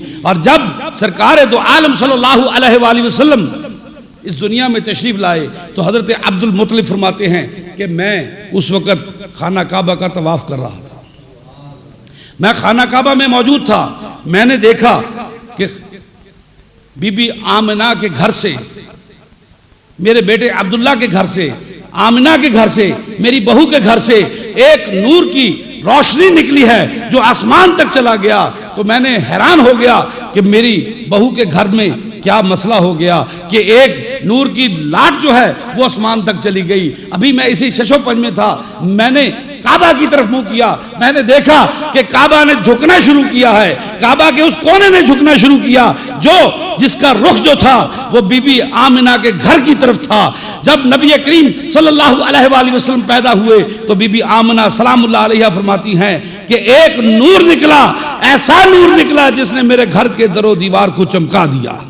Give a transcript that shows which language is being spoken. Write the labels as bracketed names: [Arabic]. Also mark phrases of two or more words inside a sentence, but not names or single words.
[Urdu] اور جب سرکار دو عالم [Arabic] صلی اللہ علیہ وآلہ وسلم [Urdu] اس دنیا میں تشریف لائے تو حضرت عبد المطلب فرماتے ہیں کہ میں اس وقت خانہ کعبہ کا طواف کر رہا تھا، میں خانہ کعبہ میں موجود تھا، میں نے دیکھا کہ بی بی آمنہ کے گھر سے، میرے بیٹے عبداللہ کے گھر سے، آمنہ کے گھر سے، میری بہو کے گھر سے ایک نور کی روشنی نکلی ہے جو آسمان تک چلا گیا۔ تو میں نے حیران ہو گیا کہ میری بہو کے گھر میں کیا مسئلہ ہو گیا کہ ایک نور کی لاٹ جو ہے وہ آسمان تک چلی گئی۔ ابھی میں اسی شش و پنج میں تھا، میں نے کعبہ کی طرف منہ کیا، میں نے دیکھا کہ کعبہ نے جھکنا شروع کیا ہے، کعبہ کے اس کونے نے جھکنا شروع کیا جس کا رخ جو تھا وہ بی بی آمنہ کے گھر کی طرف تھا۔ جب نبی کریم [Arabic] صلی اللہ علیہ وآلہ وسلم [Urdu] پیدا ہوئے تو بی بی آمنہ [Arabic] سلام اللہ علیہ [Urdu] فرماتی ہیں کہ ایک نور نکلا، ایسا نور نکلا جس نے میرے گھر کے در و دیوار کو چمکا دیا۔